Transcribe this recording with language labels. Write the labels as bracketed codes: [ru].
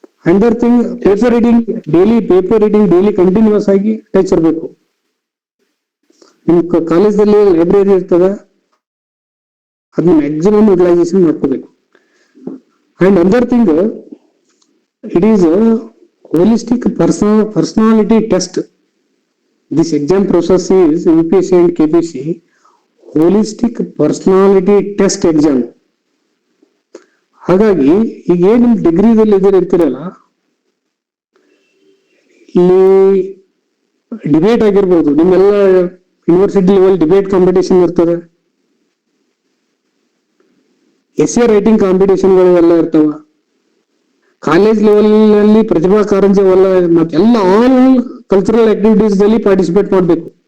[en] Another thing paper reading daily continuous ಆಗಿ touch ಇರಬೇಕು. [kn] ನಿಮ್ ಕಾಲೇಜಲ್ಲಿ ಲೈಬ್ರರಿ ಇರ್ತದ, ಅದನ್ನ ಮ್ಯಾಕ್ಸಿಮಮ್ ಯುಟಿಲೈಸೇಷನ್ ಮಾಡ್ಕೋಬೇಕು. [en] And another thing it is holistic personality test. This exam process is UPSC and KPC holistic personality test exam. [kn] ಹಾಗಾಗಿ ಈಗ ಏನ್ ನಿಮ್ ಡಿಗ್ರಿದಲ್ಲಿ ಇದ್ದೀರಿ ಅಂತೀರಲ್ಲ, ಇಲ್ಲಿ ಡಿಬೇಟ್ ಆಗಿರ್ಬೋದು, ನಿಮ್ಮೆಲ್ಲ ಯೂನಿವರ್ಸಿಟಿ ಲೆವೆಲ್ ಡಿಬೇಟ್ ಕಾಂಪಿಟೇಷನ್ ಇರ್ತದೆ, ಎಸ್ಸೆ ರೈಟಿಂಗ್ ಕಾಂಪಿಟೇಷನ್ಗಳು ಎಲ್ಲ ಇರ್ತಾವ, ಕಾಲೇಜ್ ಲೆವೆಲ್ ನಲ್ಲಿ ಪ್ರತಿಭಾ ಕಾರಂಜಿ ಅವೆಲ್ಲ, ಮತ್ತೆಲ್ಲ ಆಲ್ ಕಲ್ಚರಲ್ ಆಕ್ಟಿವಿಟೀಸ್ ದಲ್ಲಿ ಪಾರ್ಟಿಸಿಪೇಟ್ ಮಾಡ್ಬೇಕು.